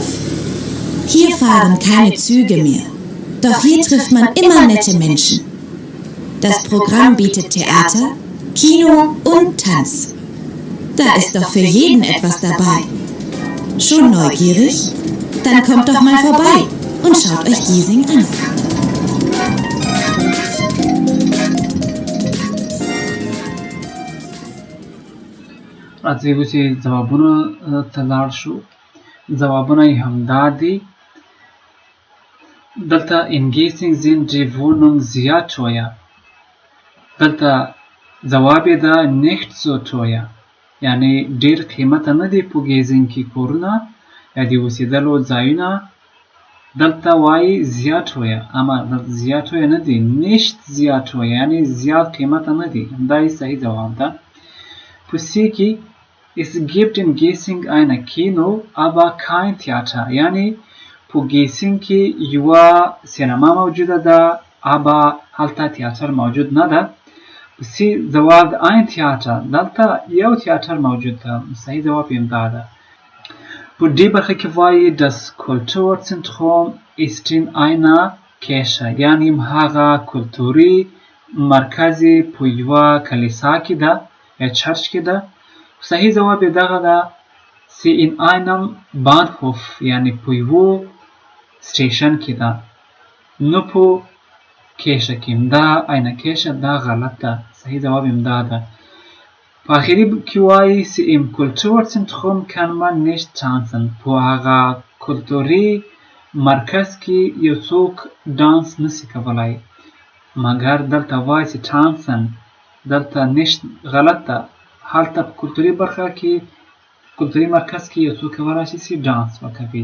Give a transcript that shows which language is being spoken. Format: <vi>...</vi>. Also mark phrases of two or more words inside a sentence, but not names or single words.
<de>Hier fahren keine Züge mehr, doch hier trifft man immer nette Menschen. Das Programm bietet Theater, Kino und Tanz. Da ist doch für jeden etwas dabei. Schon neugierig? Dann kommt doch mal vorbei und schaut euch Giesing an.</de> <ps>راځئ اوس یې ځوابونو ته لاړ شو. ځوابونه یې همدا دي. دلته</ps> <de>in Giesing sind die Wohnungen sehr teuer.</de> <ps>دلته ځواب یې ده</ps> <de>nicht so teuer،</de> <ps>یعنی ډېر قیمته نه دي په ګیزینګ کې کورونه یا د اوسېدلو ځایونه. دلته وایي</ps> <de>sehr teuer،</de> <ps>اما</ps> <de>sehr teuer</de> <ps>نه دي،</ps> <de>nicht sehr teuer،</de> <ps>یعنی زیات قیمته نه دي. همدا یې صحیح ځواب ده. په C کې</ps> <de>es gibt in Giesing ein Kino, aber kein Theater.</de> <ps>یعنی په ګیسینګ کې یوه سینما موجوده ده، aber هلته تیاتر موجود نه ده. سی ځواب</ps> <de>ein Theater،</de> <ps>دلته یو تیاتر موجود ده. صحیح ځواب یې همدا ده. په دې برخه کې وایي</ps> <de>das Kulturzentrum ist in einer Kirche،</de> <ps>یعنی هغه کلتوري مرکز په یوه کلیسا کې ده یا چرچ کې ده. صحیح ځواب یې دغه ده</ps> <de>sie in einem Bahnhof،</de> <ps>یعنی په یوه سټیشن کې ده، نه په کیشه کې. دا</ps> <de>eine Kirche</de> <ps>دا غلط ده. صحیح ځواب همدا ده. په آخري کې وایي</ps> <de>sie im Kulturzentrum kann man nicht tanzen،</de> <ps>په هغه کلتوري مرکز کې یو څوک ډانس نشي کولی. مګر دلته وایي چې tanzen، دلته nicht غلط ده. هلته په کلتوري برخه کې کلتوري مرکز کې یو څوک کولی شي چې ډانس وکوي.</ps>